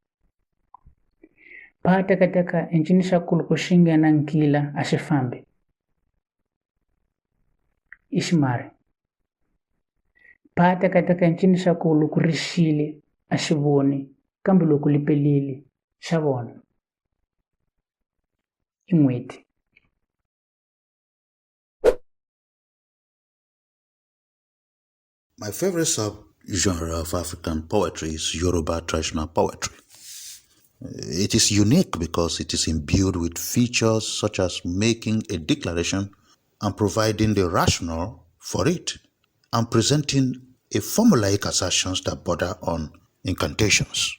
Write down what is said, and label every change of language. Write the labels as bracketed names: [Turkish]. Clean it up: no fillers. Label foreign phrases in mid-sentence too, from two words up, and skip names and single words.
[Tsonga] Phatekateka i ncini xa ku loko xi nghena nkila a xi fambi. I ximari. Phatekateka i ncini xa ku loko ri xile a xi voni, kambe loko li pelile xa vona. I n'hweti. [English] My favorite subgenre of African poetry is Yoruba traditional poetry. It is unique because it is imbued with features such as making a declaration and providing the rationale for it, and presenting a formulaic assertions that border on incantations.